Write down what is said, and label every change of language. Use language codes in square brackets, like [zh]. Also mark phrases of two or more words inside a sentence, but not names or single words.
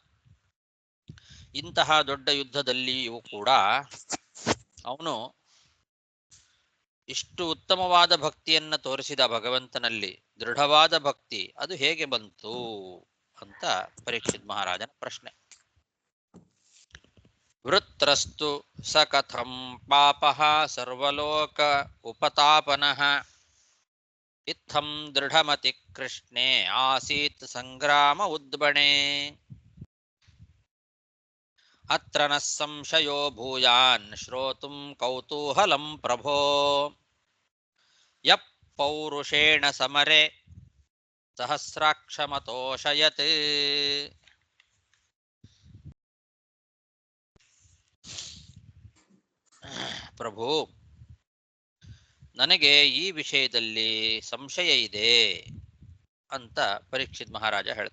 [kn] ಇಂತಹ ದೊಡ್ಡ ಯುದ್ಧದಲ್ಲಿಯೂ ಕೂಡ ಅವನು ಇಷ್ಟು ಉತ್ತಮವಾದ ಭಕ್ತಿಯನ್ನ ತೋರಿಸಿದ ಭಗವಂತನಲ್ಲಿ. ದೃಢವಾದ ಭಕ್ತಿ ಅದು ಹೇಗೆ ಬಂತು ಅಂತ ಪರೀಕ್ಷಿತ್ ಮಹಾರಾಜನ ಪ್ರಶ್ನೆ. [sa] ವೃತ್ರಸ್ತು ಸ ಕಥಂ ಪಾಪಃ ಸರ್ವಲೋಕ ಉಪತಾಪನಃ ಇತ್ತಂ ದೃಢಮತಿ ಕೃಷ್ಣೇ ಆಸೀತ್ ಸಂಗ್ರಾಮ ಉದ್ಬಣೆ. ಅತ್ರ ನ ಸಂಶಯೋ ಭೂಯಾನ್ ಶ್ರೋತುಂ ಕೌತೂಹಲಂ ಪ್ರಭೋ ಯಃ ಪೌರುಷೇಣ ಸಮರೆ ಸಹಸ್ರಾಕ್ಷಮತೋಷಯತ್. [kn] ಪ್ರಭು, ನನಗೆ ಈ ವಿಷಯದಲ್ಲಿ ಸಂಶಯ ಇದೆ ಅಂತ ಪರೀಕ್ಷಿತ್ ಮಹಾರಾಜ ಹೇಳ್ತಾ ಇದ್ದಾನೆ.